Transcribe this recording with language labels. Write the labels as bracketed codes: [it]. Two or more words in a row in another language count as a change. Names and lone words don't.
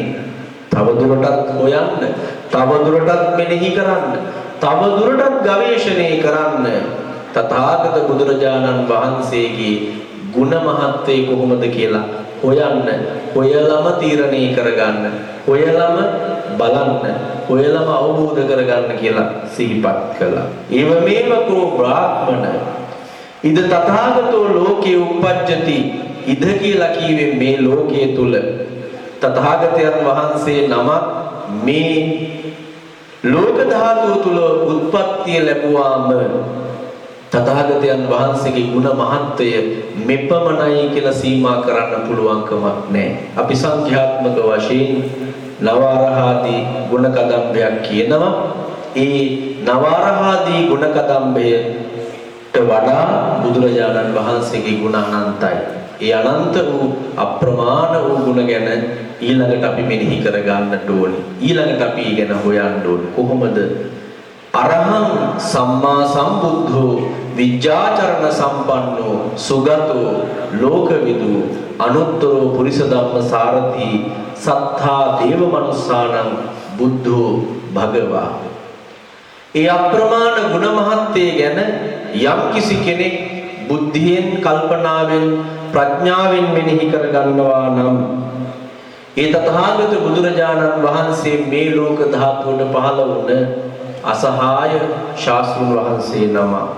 [si] තවදුරටත් හොයන්න, තවදුරටත් මෙනෙහි කරන්න, තවදුරටත් ගවේෂණය කරන්න. තථාගත බුදුරජාණන් වහන්සේගේ ගුණ මහත්වය කොහොමද කියලා හොයන්න, හොයලම තීරණය කරගන්න, හොයලම බලන්න, හොයලම අවබෝධ කරගන්න කියලා සිහිපත් කළා. [pi] ඒවමේව කෝ බ්‍රාහ්මණ ඉද තථාගතෝ ලෝකේ උප්පජ්ජති. [si] ඉද කියලා කියවේ මේ ලෝකයේ තුල තථාගතයන් වහන්සේ නම මේ ලෝක ධාතුව තුල උත්පත්තිය ලැබුවාම තථාගතයන් වහන්සේගේ ගුණ මහත්වය මෙපමණයි කියලා සීමා කරන්න පුළුවන් කමක් නැහැ. අපි සංඛ්‍යාත්මක වශයෙන් නවරහාදී ගුණ කදම්බයක් කියනවා. ඒ නවරහාදී ගුණ කදම්බයට වඩා බුදුරජාණන් වහන්සේගේ ගුණ අනන්තයි. ඒ අනන්ත වූ අප්‍රමාණ වූ ගුණ ගැන ඊළඟට අපි මෙනෙහි කර ගන්නට ඕනේ. ඊළඟට අපි ගැන හොයන්න ඕනේ. කොහොමද? [pi] අරහං සම්මා සම්බුද්ධෝ විජ්ජාචරණ සම්පන්නෝ සුගතෝ ලෝකවිදු අනුත්තරෝ පුරිස ධම්ම සාරථී සත්තා දේව මනුස්සානං බුද්ධෝ භගවා. [si] ඒ අප්‍රමාණ ගුණ මහත්ය ගැන යම් කිසි කෙනෙක් බුද්ධියෙන් කල්පනාවෙන් ප්‍රඥාවෙන් මෙනෙහි කර ගන්නවා නම් ඒ තථාගත බුදුරජාණන් වහන්සේ මේ ලෝක ධාතුවට පහළ වුණ අසහාය ශාස්ත්‍රඥ වහන්සේ නම.